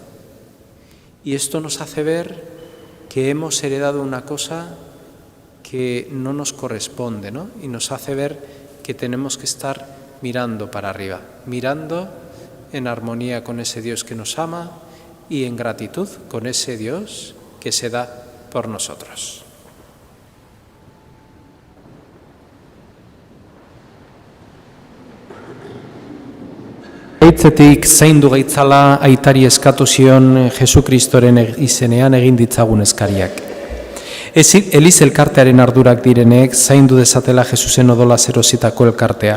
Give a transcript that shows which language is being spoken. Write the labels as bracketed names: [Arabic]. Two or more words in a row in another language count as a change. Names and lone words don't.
[Spanish] Y esto nos hace ver que hemos heredado una cosa que no nos corresponde, ¿no? Y nos hace ver que tenemos que estar mirando para arriba, mirando en armonía con ese Dios que nos ama y en gratitud con ese Dios que se da por nosotros. [Basque] Aitzetik zaindu gaitzala aitari eskatu zion Jesukristoren izenean egin ditzagun eskariak. Eliz elkartearen ardurak direnek zaindu dezatela Jesusen odola zerositako elkartea.